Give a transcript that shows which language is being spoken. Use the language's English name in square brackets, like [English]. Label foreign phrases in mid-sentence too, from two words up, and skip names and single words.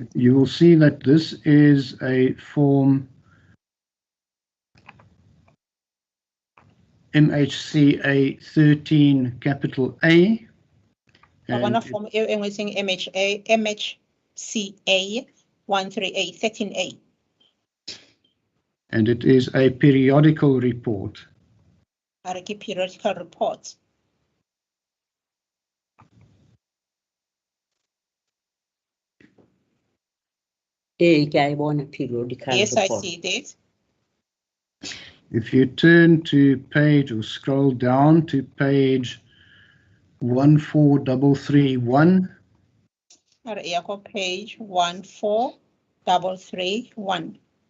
[English] You will see that this is a form MHCA 13 capital A. One And of them everything MHCA 13A 13A. and it is a periodical report. Periodical report. [Tswana] ke a e bona periodical [English] Yes, I report. see that. If you turn to page or scroll down to page 14331, Page 14331.